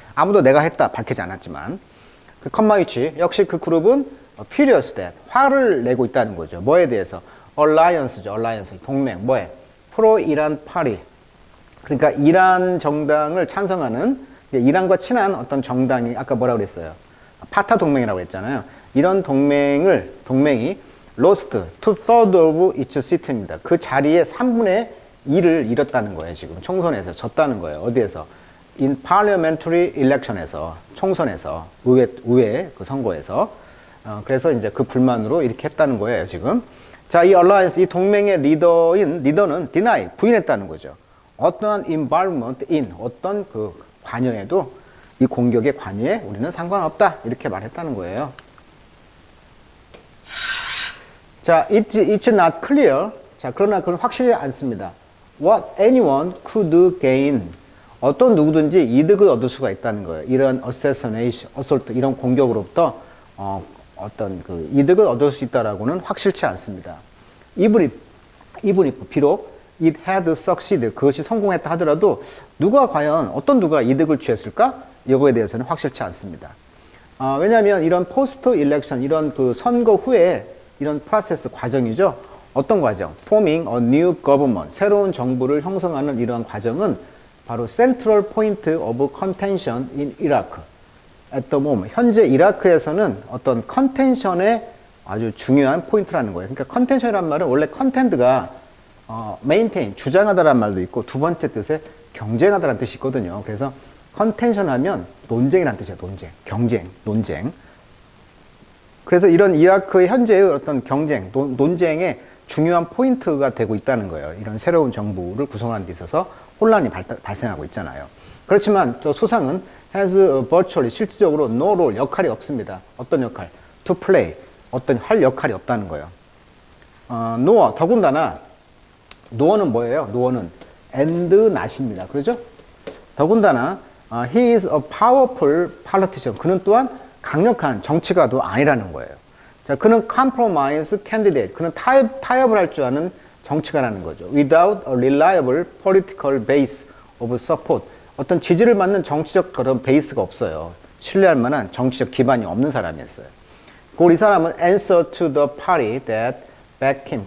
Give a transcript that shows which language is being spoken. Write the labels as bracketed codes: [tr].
[ko] 아무도 내가 했다 밝히지 않았지만. 그 컴마 위치, 역시 그 그룹은 [en] furious that, [ko] 화를 내고 있다는 거죠. 뭐에 대해서? alliance죠. alliance, 동맹. 뭐에? 프로 이란 파리. 그러니까 이란 정당을 찬성하는, 이란과 친한 어떤 정당이, 아까 뭐라고 그랬어요? 파타 동맹이라고 했잖아요. 이런 동맹이 [en] lost 2/3 of its seat [ko] 입니다. 그 자리에 3분의 2를 잃었다는 거예요. 지금 총선에서 졌다는 거예요. 어디에서? [en] in parliamentary election [ko] 에서, 총선에서, 의회 그 선거에서. 그래서 이제 그 불만으로 이렇게 했다는 거예요, 지금. 자, 이 alliance, 이 동맹의 리더는 deny, 부인했다는 거죠. 어떠한 [en] involvement in, [ko] 어떤 그 관여에도, 이 공격의 관여에 우리는 상관없다. 이렇게 말했다는 거예요. [en] 자, it's not clear. [ko] 자, 그러나 그건 확실히 않습니다. [en] What anyone could gain. [ko] 어떤 누구든지 이득을 얻을 수가 있다는 거예요. 이런 assassination, assault, 이런 공격으로부터 어떤 그 이득을 얻을 수 있다라고는 확실치 않습니다. even if 비록 [en] it had succeeded, [ko] 그것이 성공했다 하더라도 과연 어떤 누가 이득을 취했을까? 여거에 대해서는 확실치 않습니다. 왜냐하면 이런 포스트 일렉션, 이런 그 선거 후에 이런 프로세스 과정이죠. 어떤 과정? [en] Forming a new government, [ko] 새로운 정부를 형성하는 이러한 과정은 바로 [en] central point of contention in Iraq. at the moment. [ko] 현재 이라크에서는 어떤 컨텐션의 아주 중요한 포인트라는 거예요. 그러니까 컨텐션이란 말은 원래 컨텐트가 maintain, 주장하다라는 말도 있고 두 번째 뜻에 경쟁하다라는 뜻이 있거든요. 그래서 컨텐션 하면 논쟁이라는 뜻이에요. 논쟁. 그래서 이런 이라크의 현재의 어떤 경쟁, 논쟁의 중요한 포인트가 되고 있다는 거예요. 이런 새로운 정부를 구성하는 데 있어서 혼란이 발생하고 있잖아요. 그렇지만 또 수상은 [en] has virtually, [ko] 실질적으로 [en] no role, [ko] 역할이 없습니다. 어떤 역할? [en] to play, [ko] 어떤 할 역할이 없다는 거예요. nor, 더군다나 no어는 뭐예요? no어는 and not입니다. 그렇죠? 더군다나 [en] he is a powerful politician. [ko] 그는 또한 강력한 정치가도 아니라는 거예요. 자, 그는 [en] compromise candidate. [ko] 그는 타협을 할 줄 아는 정치가라는 거죠. [en] Without a reliable political base of support. [ko] 어떤 지지를 받는 정치적 그런 베이스가 없어요. 신뢰할 만한 정치적 기반이 없는 사람이었어요. 이 사람은 [en] answer to the party that backed him.